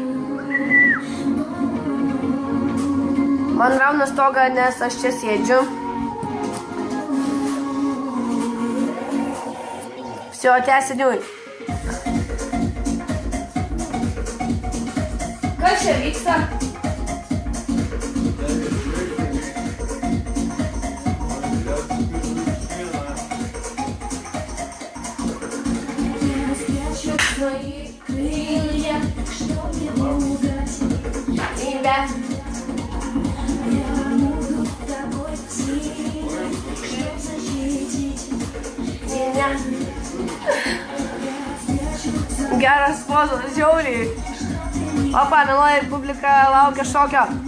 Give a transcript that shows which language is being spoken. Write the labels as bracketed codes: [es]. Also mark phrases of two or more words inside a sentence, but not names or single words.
[lt] Man rauna stogą, nes aš čia sėdžiu. Всё, tęsiniui. Kas čia vyksta? [ru] мои крылья, чтоб не угасить тебя. Я буду такой сильной, чтоб защитить тебя. [lt] Geras pozas, žiauriai. Opa, mieloji publika laukia šokio.